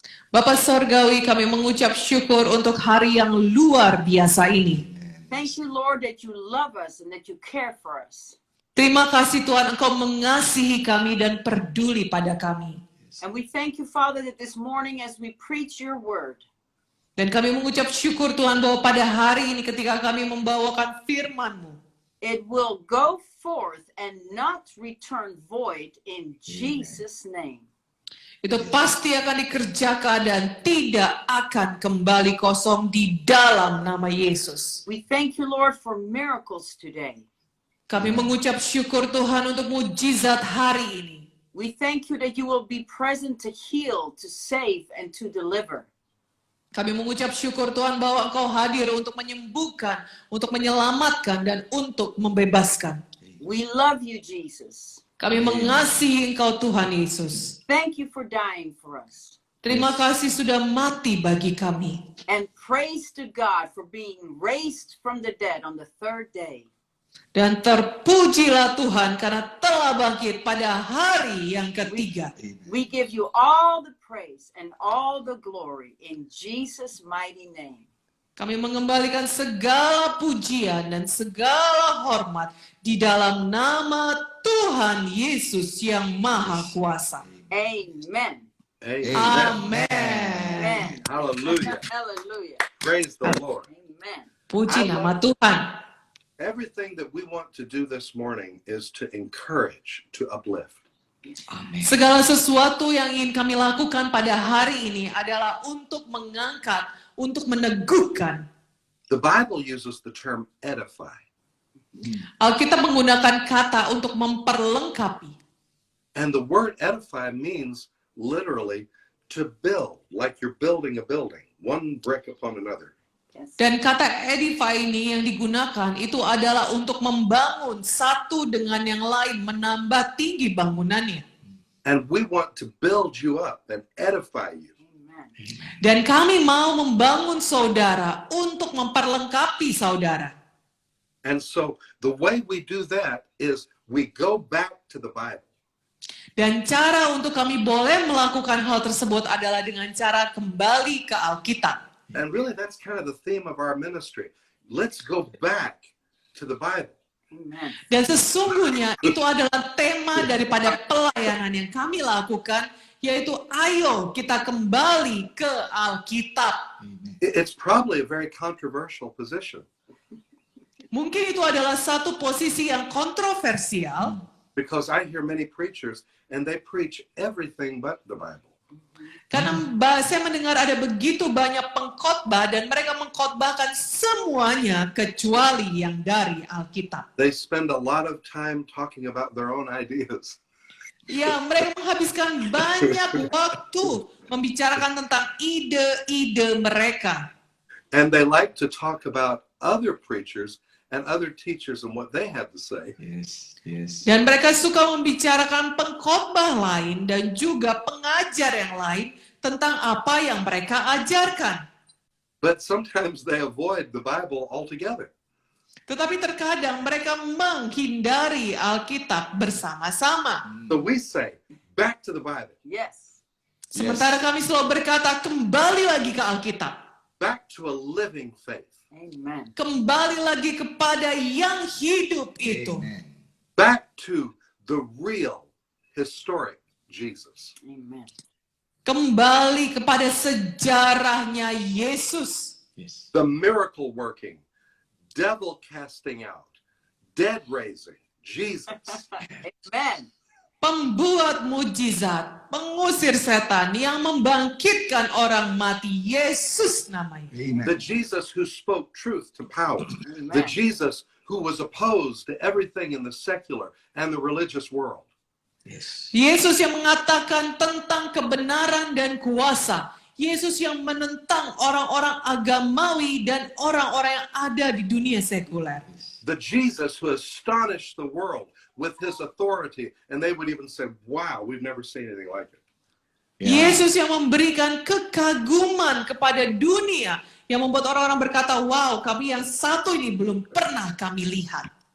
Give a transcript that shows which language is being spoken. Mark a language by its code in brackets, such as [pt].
[id] Bapak Sorgawi, kami mengucap syukur untuk hari yang luar biasa ini. [en] Thank you, Lord, that you love us and that you care for us. [id] Terima kasih Tuhan, Engkau mengasihi kami dan peduli pada kami. [en] And we thank you, Father, that this morning as we preach your word, [id] Dan kami mengucap syukur Tuhan bahwa pada hari ini ketika kami membawakan firman-Mu, [en] it will go forth and not return void in Jesus' name. [id] itu pasti akan dikerjakan dan tidak akan kembali kosong di dalam nama Yesus. [en] We thank you, Lord, for miracles today. [id] Kami mengucap syukur Tuhan untuk mujizat hari ini. [en] We thank you that you will be present to heal, to save, and to deliver. [id] Kami mengucap syukur Tuhan bahwa Engkau hadir untuk menyembuhkan, untuk menyelamatkan, dan untuk membebaskan. [en] We love you, Jesus. [id] Kami mengasihi Engkau Tuhan Yesus. [en] Thank you for dying for us. [id] Terima kasih sudah mati bagi kami. [en] And praise to God for being raised from the dead on the third day. [id] Dan terpujilah Tuhan karena telah bangkit pada hari yang ketiga. [en] We give you all the praise and all the glory in Jesus' mighty name. [id] Kami mengembalikan segala pujian dan segala hormat di dalam nama Tuhan Yesus yang Maha Kuasa. Amen. Amen. Amen. Amen. Hallelujah. Hallelujah. [en] Praise the Lord. Amen. [id] Puji nama Tuhan. [en] Everything that we want to do this morning is to encourage, to uplift. [id] Segala sesuatu yang ingin kami lakukan pada hari ini adalah untuk mengangkat, untuk meneguhkan. [en] The Bible uses the term edify. [id] Alkitab menggunakan kata untuk memperlengkapi. [en] And the word edify means literally to build, like you're building a building, one brick upon another. Yes. [id] Dan kata edify ini yang digunakan itu adalah untuk membangun satu dengan yang lain, menambah tinggi bangunannya. [en] And we want to build you up and edify you. Amen. [id] Dan kami mau membangun saudara untuk memperlengkapi saudara. [en] And so the way we do that is we go back to the Bible. [id] Dan cara untuk kami boleh melakukan hal tersebut adalah dengan cara kembali ke Alkitab. [en] And really that's kind of the theme of our ministry. Let's go back to the Bible. Amen. [id] Dan sesungguhnya itu adalah tema daripada pelayanan yang kami lakukan, yaitu ayo kita kembali ke Alkitab. [en] It's probably a very controversial position [id] Mungkin itu adalah satu posisi yang kontroversial, [en] because I hear many preachers and they preach everything but the Bible. [id] karena saya mendengar ada begitu banyak pengkhotbah dan mereka mengkhotbahkan semuanya kecuali yang dari Alkitab. [en] They spend a lot of time talking about their own ideas. [id] Ya, mereka menghabiskan banyak waktu membicarakan tentang ide-ide mereka. [en] And they like to talk about other preachers and other teachers and what they have to say. Yes, yes. [id] Dan mereka suka membicarakan pengkhotbah lain dan juga pengajar yang lain tentang apa yang mereka ajarkan. [en] But sometimes they avoid the Bible altogether. [id] Tetapi terkadang mereka menghindari Alkitab bersama-sama. [en] So we say, back to the Bible, Yes. [id] Sementara kami selalu berkata, kembali lagi ke Alkitab. [en] back to a living faith, Amen. [id] Kembali lagi kepada yang hidup itu. Amen. [en] back to the real, historic Jesus. Amen. [id] Kembali kepada sejarahnya Yesus. [en] Yes. The miracle working, devil casting out, dead raising, Jesus. Amen. [id] Pembuat mujizat, pengusir setan yang membangkitkan orang mati, Yesus namanya. Amen. [en] The Jesus who spoke truth to power. Amen. The Jesus who was opposed to everything in the secular and the religious world. Yes. [id] Yesus yang mengatakan tentang kebenaran dan kuasa. Yesus yang menentang orang-orang agamawi dan orang-orang yang ada di dunia sekuler. [en] The Jesus who astonished the world with his authority, and they would even say, wow, we've never seen anything like it. Yeah. [id] Yesus yang memberikan kekaguman kepada dunia, yang membuat orang-orang berkata, wow, kami yang satu ini belum pernah kami lihat.